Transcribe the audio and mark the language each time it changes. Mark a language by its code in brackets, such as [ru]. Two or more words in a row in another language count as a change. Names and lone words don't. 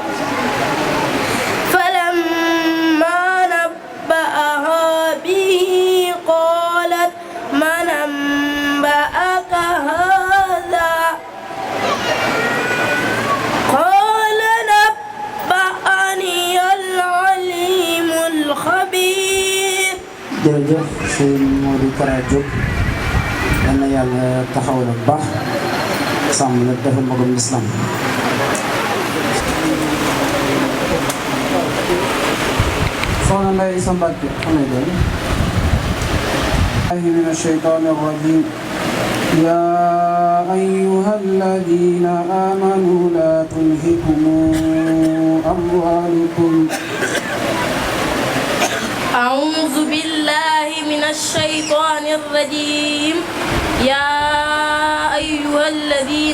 [ar] فلما نبأها به قالت من أنبأك هذا قال نبأني العليم الخبير. [wo] jërëjëf sëñ Modou Kara Diop yal na yàlla taxaw la bu baax sàmm la defal magum lislaam. soxna Ndeye Issa Mbacke xam nga doon. [ar] من الشيطان الرجيم يا أيها الذين آمنوا لا تلهكم أموالكم. أعوذ بالله من الشيطان الرجيم يا أيها الذين